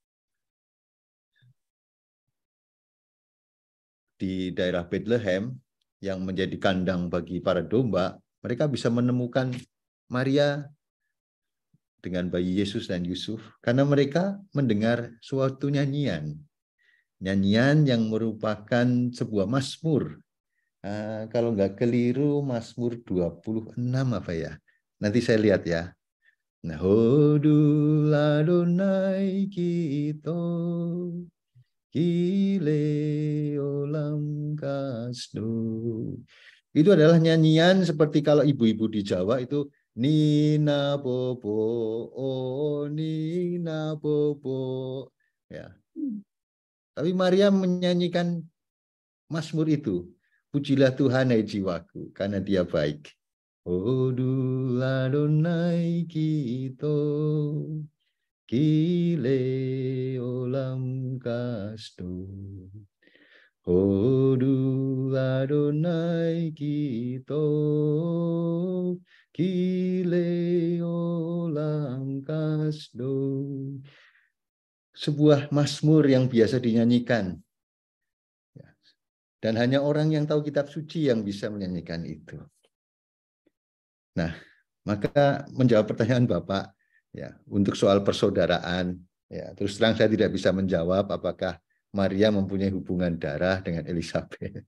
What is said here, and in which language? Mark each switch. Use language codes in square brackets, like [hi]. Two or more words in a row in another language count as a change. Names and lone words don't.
[id] di daerah Bethlehem yang menjadi kandang bagi para domba, mereka bisa menemukan Maria dengan bayi Yesus dan Yusuf karena mereka mendengar suatu nyanyian. Nyanyian yang merupakan sebuah mazmur. Kalau nggak keliru Mazmur 26 apa ya? Nanti saya lihat ya. Nah, [he] הודו לאדוני כי טוב כי לעולם חסדו. [id] Itu adalah nyanyian seperti kalau ibu-ibu di Jawa itu Nina Bobo, oh Nina Bobo. Ya. Tapi Maria menyanyikan Mazmur itu. Pujilah Tuhan hai jiwaku, karena dia baik. [he] הודו לאדוני כי טוב, כי לעולם חסדו. הודו לאדוני כי טוב כי לעולם חסדו. [id] Sebuah mazmur yang biasa dinyanyikan. Dan hanya orang yang tahu kitab suci yang bisa menyanyikan itu. Nah, maka menjawab pertanyaan Bapak, ya, untuk soal persaudaraan, ya, terus terang saya tidak bisa menjawab apakah Maria mempunyai hubungan darah dengan Elizabeth.